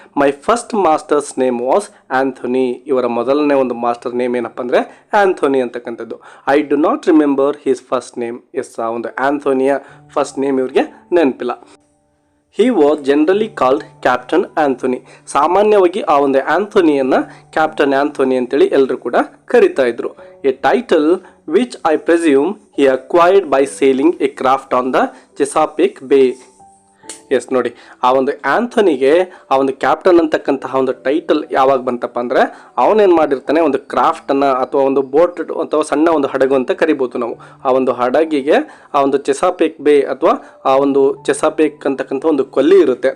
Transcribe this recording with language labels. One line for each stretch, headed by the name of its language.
English: My first master's name was Anthony.
Kannada: ಇವರ ಮೊದಲನೇ ಒಂದು ಮಾಸ್ಟರ್ ನೇಮ್ ಏನಪ್ಪ ಅಂದರೆ ಆ್ಯಂಥೋನಿ ಅಂತಕ್ಕಂಥದ್ದು.
English: I do not remember his first name.
Kannada: S, ಆ ಒಂದು ಆ್ಯಂಥೋನಿಯ ಫಸ್ಟ್ ನೇಮ್ ಇವ್ರಿಗೆ ನೆನಪಿಲ್ಲ.
English: He was generally called captain Anthony.
Kannada: ಸಾಮಾನ್ಯವಾಗಿ ಆ ಒಂದು ಆ್ಯಂಥೋನಿಯನ್ನು ಕ್ಯಾಪ್ಟನ್ ಆ್ಯಂಥೋನಿ ಅಂತೇಳಿ ಎಲ್ಲರೂ ಕೂಡ ಕರಿತಾ ಇದ್ರು.
English: A title which I presume he acquired by sailing a craft on the Chesapeake Bay.
Kannada: S ನೋಡಿ, ಆ ಒಂದು ಆಂಥೋನಿಗೆ ಆ ಒಂದು ಕ್ಯಾಪ್ಟನ್ ಅಂತಕ್ಕಂತಹ ಒಂದು ಟೈಟಲ್ ಯಾವಾಗ ಬಂತಪ್ಪ ಅಂದರೆ ಅವನೇನು ಮಾಡಿರ್ತಾನೆ, ಒಂದು ಕ್ರಾಫ್ಟನ್ನು ಅಥವಾ ಒಂದು ಬೋಟ್ ಅಥವಾ ಸಣ್ಣ ಒಂದು ಹಡಗು ಅಂತ ಕರಿಬೋದು ನಾವು. ಆ ಒಂದು ಹಡಗಿಗೆ ಆ ಒಂದು ಚೆಸಾಪೇಕ್ ಬೇ ಅಥವಾ ಆ ಒಂದು ಚೆಸಾಪೇಕ್ ಅಂತಕ್ಕಂಥ ಒಂದು ಕೊಲ್ಲಿ ಇರುತ್ತೆ.